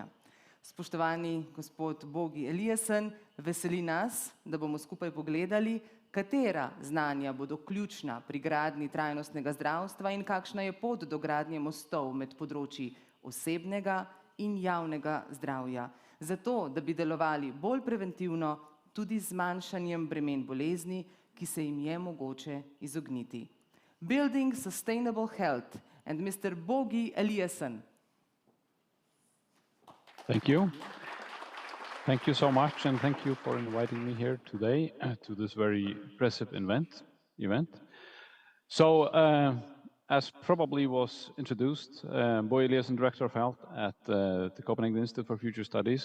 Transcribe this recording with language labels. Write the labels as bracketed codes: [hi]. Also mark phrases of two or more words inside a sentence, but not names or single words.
[sl] Spoštovani gospod Bogi Eliassen, veseli nas, da bomo skupaj pogledali, katera znanja bodo ključna pri gradnji trajnostnega zdravstva in kakšna je pot do gradnje mostov med področji osebnega in javnega zdravja, zato da bi delovali bolj preventivno, tudi z zmanjšanjem bremen bolezni, ki se jim je mogoče izogniti. [en] Building Sustainable Health and Mr. Bogi Eliassen. Thank you. Thank you so much, and thank you for inviting me here today to this very impressive event. So, as probably was introduced, Boy Eliassen, Director of Health at the Copenhagen Institute for Future Studies.